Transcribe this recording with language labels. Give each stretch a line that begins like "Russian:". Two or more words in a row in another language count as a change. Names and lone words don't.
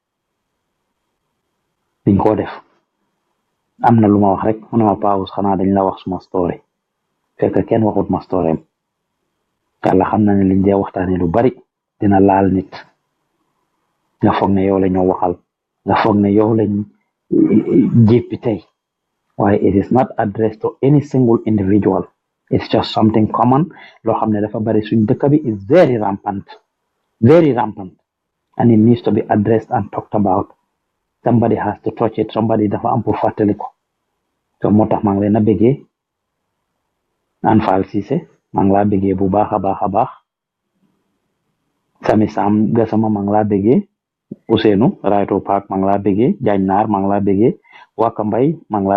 Wolof: diñ ko def am na lu ma wax rek mu ne ma paawus xanaa dañ la wax suma story fekk kenn waxut ma story yàlla xam na ne liñ dee waxtaane lu bari dina laal nit nga foog ne yow la ñoo waxal nga foog ne yow lañ jéppi tey waaye
English: it is not addressed to any single individual it's just something common
Wolof: loo xam ne dafa bari suñ dëkk bi
English: is very rampant and it needs to be addressed and talked about somebody has to touch it somebody
Wolof: dafa am pour fàttali ko so moo tax maa ngi leen a bëggee an Fall Ceesay maa ngi laa bëggee bu baax a baax Sami Sam Gassama maa ngi laa bëggee Ousseynou Raito Park maa ngi laa bëggee Diagne Naar maa ngi laa bëggee Waka Mbay maa ngi laa